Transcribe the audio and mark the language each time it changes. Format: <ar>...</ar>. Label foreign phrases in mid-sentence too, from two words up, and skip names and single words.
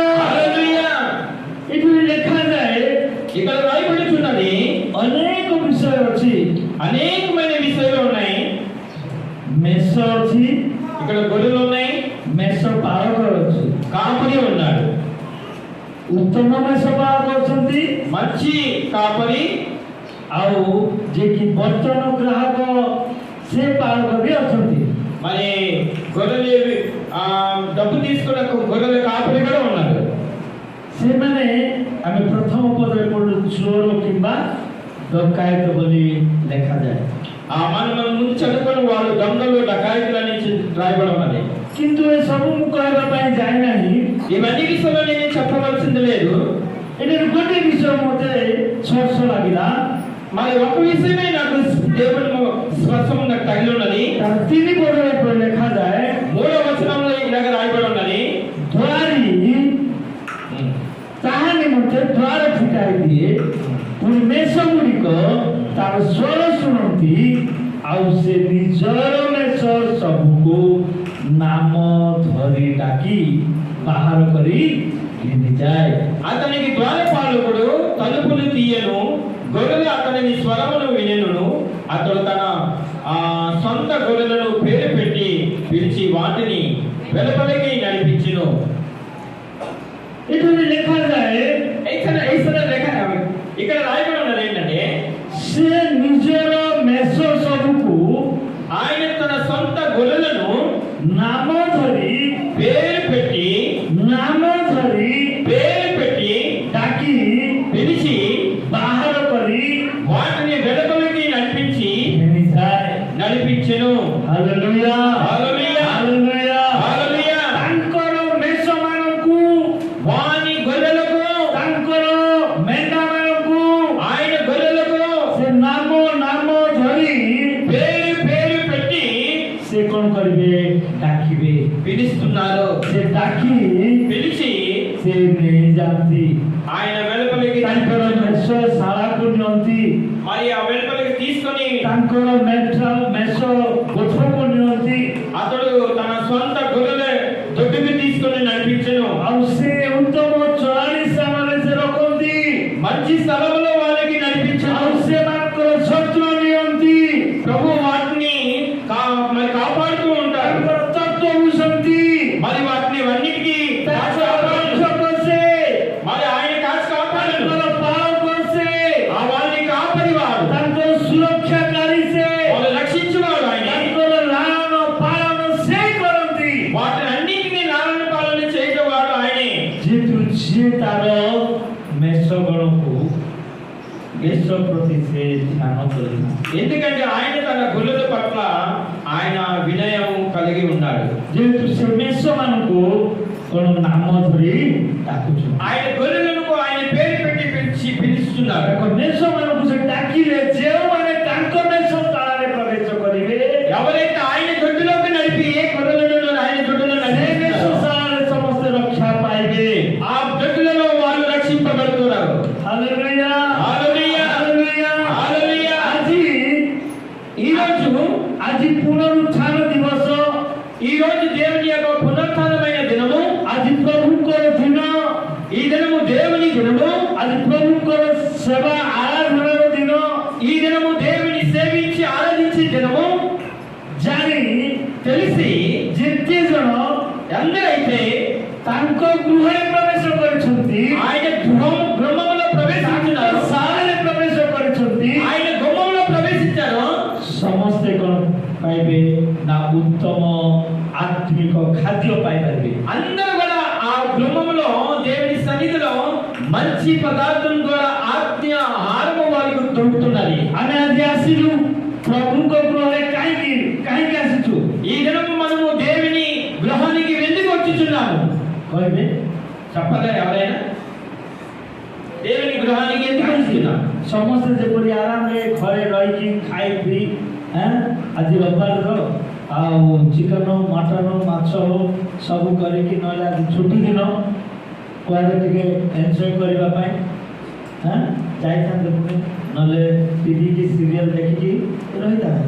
<or>हालेलुया इటు ଲେଖାଯାଏ</or> <te>ఇక్కడ రాయబడుచున్నది</te> <or>ଅନେକ ବିଷୟ ଅଛି.</or> <te>అనేకమైన విషయాలు ఉన్నాయి.</te> <or>ମେଷ ଅଛି,</or> <te>ఇక్కడ గొర్రెలు ఉన్నాయి,</te> <or>ମେଷ ପାଳକ ଅଛି,</or> <te>కాపరి ఉన్నాడు.</te> <or>ଉତ୍ତମ ମେଷ ପାଳକ ଅଛନ୍ତି,</or> <te>మంచి కాపరి</te> <or>ଆଉ ଯିଏକି ବର୍ତ୍ତମାନ ଗ୍ରାହକ ସେ ପାଳକ ବି ଅଛନ୍ତି.</or> <te>మరి గొర్రెలు డబ్బు తీసుకున్న గొర్రెల కాపరి కూడా ఉన్నారు.</te> <or>ସେମାନେ ଆମେ ପ୍ରଥମ ପଦରେ ପଢୁ ଚୋର କିମ୍ବା ଡକାୟତ ବୋଲି ଲେଖାଯାଏ.</or> <te>మనం ముందు చదువుకున్న వాళ్ళు దొంగలు డకాయితులు అని రాయబడి ఉన్నది.</te> <or>କିନ୍ତୁ ଏସବୁ ମୁଁ କହିବା ପାଇଁ ଯାଇନାହିଁ.</or> <te>ఇవన్నీ విషయంలో నేను చెప్పవలసింది లేదు.</te> <or>ଏଠାରେ ଗୋଟେ ବିଷୟ ମୋତେ ସ୍ପର୍ଶ ଲାଗିଲା.</or> <te>మరి ఒక విషయమే నాకు దేవుడు స్పర్శం నాకు తగిలి ఉన్నది.</te> <or>3 పదରେ ଲେଖାଯାଏ</or> <te>3వ వచనంలో ఇలాగ రాయబడి ఉన్నది,</te> <or>ଦ୍ୱାରୀ ତାହା ନିମନ୍ତେ ଦ୍ୱାର ଫିଟାଇ ଦିଏ, ପୁଣି ମେଷ ଗୁଡ଼ିକ ତାର ସ୍ୱର ଶୁଣନ୍ତି, ଆଉ ସେ ନିଜର ମେଷ ସବୁକୁ ନାମ ଧରି ଡାକି ବାହାର କରି ଘିନିଯାଏ.</or> <te>అతనికి ద్వారపాలకుడు తలుపులు తీయను, గొర్రెలు అతని స్వరమును వినెను. అతడు తన సొంత గొర్రెలను పేరు పెట్టి పిలిచి వాటిని వెలుపలికి నడిపించును.</te> <or>ଏଠାରେ ଲେଖାଯାଏ</or> <te>ఇక్కడ రాయబడి ఉన్నది ఏంటంటే</te> <or>ସେ ନିଜର ମେଷ ସବୁକୁ</or> <te>ఆయన తన సొంత గొర్రెలను</te> <or>ନାମ ଧରି</or> <te>పేరు పెట్టి</te> <or>ଡାକି</or> <te>పిలిచి</te> <or>ବାହାର କରି</or> <te>వాటిని వెలుపలికి నడిపించి</te> <or>ଘିନିଯାଏ.</or> <te>నడిపించెను.</te> <or>ହାଲେଲୁୟା</or> <te>హల్లెలూయా</te> <or>ହାଲେଲୁୟା.</or> <te>హల్లెలూయా.</te> <or>ତାଙ୍କର ମେଷମାନଙ୍କୁ,</or> <te>వాని గొర్రెలకు,</te> <or>ତାଙ୍କର ମେଣ୍ଢାମାନଙ୍କୁ</or> <te>ఆయన గొర్రెలకు</te> <or>ସେ ନାମ ଧରି</or> <te>పేరు పెట్టి</te> <or>ସେ କ'ଣ କରିବେ? ଡାକିବେ.</or> <te>పిలుస్తున్నారు.</te> <or>ସେ ଡାକି</or> <te>పిలిచి</te> <or>ସେ ନେଇଯାଆନ୍ତି.</or> <te>ఆయన వెలుపలికి</te> <or>ତାଙ୍କର ମେଷ ଶାଳାକୁ ନିଅନ୍ତି,</or> <te>మరి ఆ వెలుపలికి తీసుకొని</te> <or>ତାଙ୍କର ମେଷ ଗୋଠକୁ ନିଅନ୍ତି,</or> <te>అతడు తన సొంత గొర్రెల దొడ్డికి తీసుకొని నడిపించెను.</te> <or>ଆଉ ସେ ଉତ୍ତମ ଚରାଳି ସ୍ଥାନରେ ସେ ରଖନ୍ତି,</or> <te>మంచి స్థలంలో వాళ్ళకి నడిపించెను.</te> <or>ଆଉ ସେମାନଙ୍କର ଯତ୍ନ ନିଅନ୍ତି,</or> <te>ప్రభు వాటిని మరి కాపాడుతూ ఉంటారు.</te> <or>ତାଙ୍କର ତତ୍ତ୍ୱ ବୁଝନ୍ତି,</or> <te>మరి వాటిని అన్నిటికీ</te> <or>ତାଙ୍କର ରକ୍ଷକ ସେ,</or> <te>మరి ఆయన కాచి కాపాడను.</te> <or>ତାଙ୍କର ପାଳକ ସେ,</or> <te>ఆ వాళ్ళని కాపాడివాడు,</te> <or>ତାଙ୍କର ସୁରକ୍ଷାକାରୀ ସେ,</or> <te>వాళ్ళు రక్షించేవాడు ఆయన.</te> <or>ତାଙ୍କର ଲାଳନ ପାଳନ ସେ କରନ୍ତି.</or> <te>వాటిని అన్నిటినీ లాలన పాలన చేయటవాడు ఆయనే.</te> <or>ଯେହେତୁ ଯିଏ ତାର ମେଷଗଣକୁ ମେଷ ପ୍ରତି ସେ ଧ୍ୟାନ କରିନା,</or> <te>ఎందుకంటే ఆయన తన గొర్రెల పట్ల ఆయన వినయం కలిగి ఉన్నాడు.</te> <or>ଯେହେତୁ ସେ ମେଷମାନଙ୍କୁ କ'ଣ ନାମ ଧରି ଡାକୁଛନ୍ତି,</or> <te>ఆయన గొర్రెలకు ఆయన పేరు పెట్టి పిలుస్తున్నారు.</te> <or>ତାଙ୍କ ମେଷମାନଙ୍କୁ ସେ ଡାକିଲେ ଯେଉଁମାନେ ତାଙ୍କ ମେଷ ତାଳରେ ପ୍ରବେଶ କରିବେ,</or> <te>ఎవరైతే ఆయన దొడ్డిలోకి నడిపి ఏ గొర్రెలను ఆయన దొడ్డులో</te> <or>ସେ ମେଷ</or> <te>నడిపిస్తారో</te> <or>ଶାଳାରେ ସମସ୍ତେ ରକ୍ଷା ପାଇବେ.</or> <te>ఆ దొడ్డులలో వాళ్ళు రక్షింపబడుతున్నారు.</te> <or>ହାଲେଲୁୟା</or> <te>హల్లెలూయా</te> <or>ହାଲେଲୁୟା.</or> <te>హల్లెలూయా.</te> <or>ଆଜି ପୁନରୁତ୍ଥାନ ଦିବସ,</or> <te>ఈ రోజు దేవుని యొక్క పునరుత్థానమైన దినము.</te> <or>ଆଜି ପ୍ରଭୁଙ୍କର ଦିନ,</or> <te>ఈ సేవ ఆరాధన దిన ఈ దినము దేవుని సేవించి ఆరాధించే దినము</te> <or>ଜାଣି</or> <te>తెలిసి</te> <or>ଯେତେ ଜଣ</or> <te>ఎందరైతే</te> <or>ତାଙ୍କ ଗୃହରେ ପ୍ରବେଶ କରିଛନ୍ତି</or> <te>ఆయన గృహంలో ప్రవేశించున్నారు,</te> <or>ଶାଳାରେ ପ୍ରବେଶ କରିଛନ୍ତି</or> <te>ఆయన గుమ్మంలో ప్రవేశించారు,</te> <or>ସମସ୍ତେ କଣ ପାଇବେ ନା ଉତ୍ତମ ଆତ୍ମିକ ଖାଦ୍ୟ ପାଇପାରିବେ।</or> <te>అందరూ కూడా ఆ గృహంలో దేవుని సన్నిధిలో మంచి పదార్థం ద్వారా ఆత్మీయ ఆహారము వారికి దొరుకుతున్నది।</te> <or>ଆମେ ଆଜି ଆସିଲୁ ପ୍ରଭୁଙ୍କ ଗୃହରେ କାହିଁକି ଆସିଛୁ?</or> <te>ఈ దినము మనము దేవుని గృహానికి ఎందుకు వచ్చుచున్నాము</te> <or>କହିବେ</or> <te>చెప్పగా ఎవరైనా దేవుని గృహానికి ఎందుకు వచ్చుచున్నాము?</te> <or>ସମସ୍ତେ ଯେପରି ଆରାମରେ ଘରେ ରହିକି ଖାଇ ପିଇ ଆଜି ରବିବାରର ଆଉ ଚିକେନ ମଟନ ମାଛ ସବୁ କରିକି ନହେଲେ ଆଜି ଛୁଟି ଦିନ କୁଆଡ଼େ ଟିକେ ଏନ୍ଜୟ କରିବା ପାଇଁ ଯାଇଥାନ୍ତେ ପୁଣି ନହେଲେ ଟିଭି କି ସିରିଏଲ ଦେଖିକି ରହିଥାନ୍ତେ।</or>